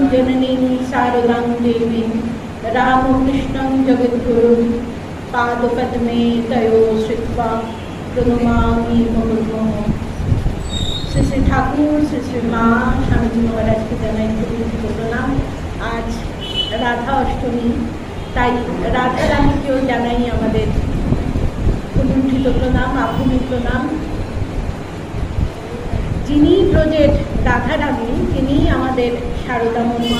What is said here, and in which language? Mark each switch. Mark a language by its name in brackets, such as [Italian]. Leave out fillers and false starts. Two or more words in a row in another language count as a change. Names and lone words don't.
[Sanskrit] जननीं शारदां देवीं रामकृष्णं जगद्गुरुं पादपद्मे तयोः श्रित्वा प्रणमामि मुहुर्मुहुः। [Bangla] শ্রী শ্রী ঠাকুর, শ্রী শ্রী মা, স্বামীজি মহারাজকে জানাই খুব প্রণাম। আজ রাধা অষ্টমী, তাই রাধা রানীকেও জানাই আমাদের কুণ্ঠিত প্রণাম, আভূমি প্রণাম। যিনি ব্রজের রাধা রানী, তিনি আমাদের শারদাময়ী মা।